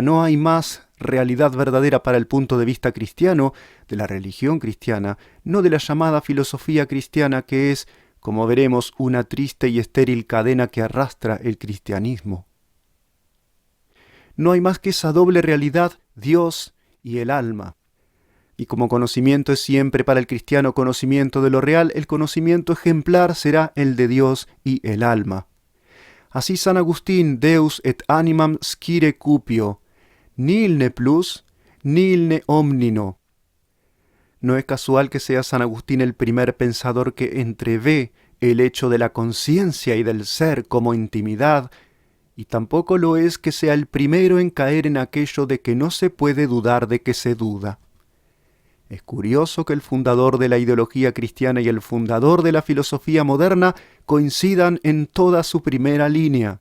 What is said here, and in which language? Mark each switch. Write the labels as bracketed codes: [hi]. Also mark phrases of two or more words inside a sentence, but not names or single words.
[es] No hay más realidad verdadera para el punto de vista cristiano, de la religión cristiana, no de la llamada filosofía cristiana que es, como veremos, una triste y estéril cadena que arrastra el cristianismo. No hay más que esa doble realidad, Dios y el alma. Y como conocimiento es siempre para el cristiano conocimiento de lo real, el conocimiento ejemplar será el de Dios y el alma. Así San Agustín, [la] Deus et animam scire cupio, nil ne plus, nil ne omnino. [es] No es casual que sea San Agustín el primer pensador que entrevé el hecho de la conciencia y del ser como intimidad, y tampoco lo es que sea el primero en caer en aquello de que no se puede dudar de que se duda. Es curioso que el fundador de la ideología cristiana y el fundador de la filosofía moderna coincidan en toda su primera línea.